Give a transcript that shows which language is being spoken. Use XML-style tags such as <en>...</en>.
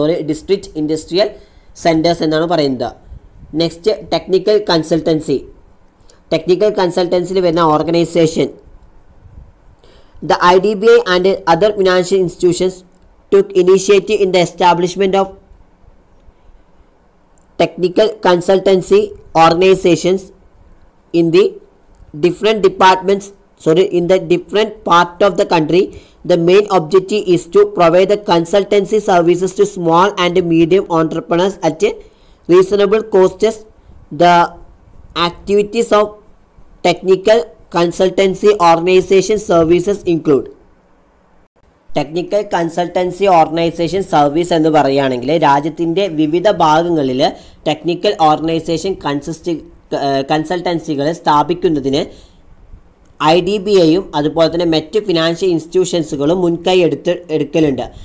<ml>District industrial centres എന്നാണ് പറയുന്നത്.</ml> <en>Next technical consultancy.</en> <ml>Technical കൺസൾട്ടൻസിയിൽ വരുന്ന organisation</ml> <en>The IDBI and other financial institutions took initiative in the establishment of technical consultancy organizations in the different departments, in the different part of the country. The main objective is to provide the consultancy services to small and medium entrepreneurs at a reasonable costs. The activities of technical consultancy organization services include.</en> <ml>Technical consultancy organisation service എന്ന് പറയുകയാണെങ്കിൽ രാജ്യത്തിൻ്റെ വിവിധ ഭാഗങ്ങളിൽ technical organisation കൺസൾട്ടൻസികളെ സ്ഥാപിക്കുന്നതിന് IDBIയും അതുപോലെ തന്നെ മറ്റ് financial ഇൻസ്റ്റിറ്റ്യൂഷൻസുകളും മുൻകൈ എടുക്കലുണ്ട്.</ml>